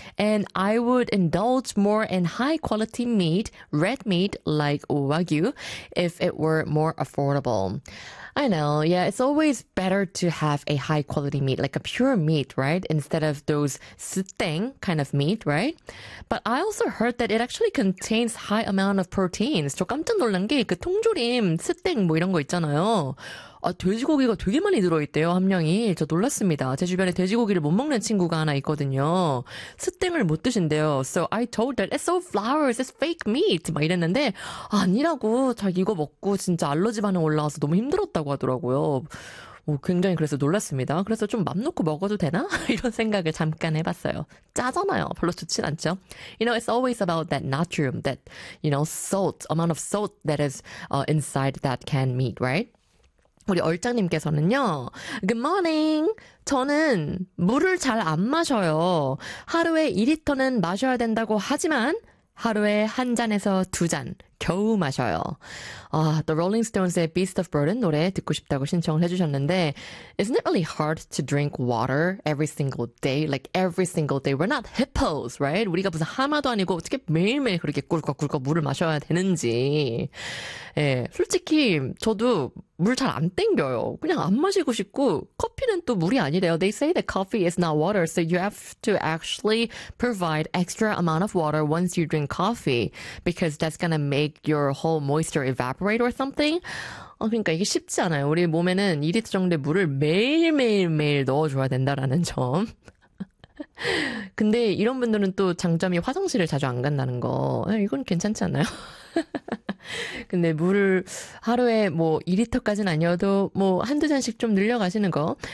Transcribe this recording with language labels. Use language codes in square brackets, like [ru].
[en] And I would indulge more in high-quality meat, red meat like Wagyu, if it were more affordable. I know, yeah, it's always better to have a high-quality meat, like a pure meat, right? Instead of those sitting kind of meat, right? But I also heard that it actually contains high amount of proteins. [ko] 저 깜짝 놀란 게 그 통조림, 스팅 뭐 이런 거 있잖아요. 아, 돼지고기가 되게 많이 들어있대요, 함량이. 저 놀랐습니다. 제 주변에 돼지고기를 못 먹는 친구가 하나 있거든요. 스팅을 못 드신대요. [en] So I told that it's all flowers, it's fake meat. [ko] 막 이랬는데, 아니라고. 자, 이거 먹고 진짜 알러지 반응 올라와서 너무 힘들었다고 하더라고요. 오, 굉장히 그래서 놀랐습니다. 그래서 좀 맘 놓고 먹어도 되나? 이런 생각을 잠깐 해봤어요. 짜잖아요. 별로 좋진 않죠. [en] You know, it's always about that natrium, that, you know, salt, amount of salt that is inside that canned meat, right? [ko] 우리 얼짱님께서는요. [en] Good morning. [ko] 저는 물을 잘 안 마셔요. 하루에 2리터는 마셔야 된다고 하지만 하루에 한 잔에서 두 잔 겨우 마셔요. 아, The Rolling Stones의 Beast of Burden 노래 듣고 싶다고 신청을 해주셨는데 [en] Isn't it really hard to drink water every single day? Like every single day. We're not hippos, right? [ko] 우리가 무슨 하마도 아니고 어떻게 매일매일 그렇게 꿀꺽꿀꺽 물을 마셔야 되는지. 예, 솔직히 저도 물 잘 안 땡겨요. 그냥 안 마시고 싶고 커피는 또 물이 아니래요. [en] They say that coffee is not water, so you have to actually provide extra amount of water once you drink coffee because that's gonna make your whole moisture evaporate or something. [ko] 그러니까 이게 쉽지 않아요. 우리 몸에는 2리터 정도의 물을 매일매일매일 넣어줘야 된다라는 점. 근데 이런 분들은 또 장점이 화장실을 자주 안 간다는 거. 이건 괜찮지 않나요? 근데 물을 하루에 뭐 2리터까지는 아니어도 뭐 한두 잔씩 좀 늘려가시는 거.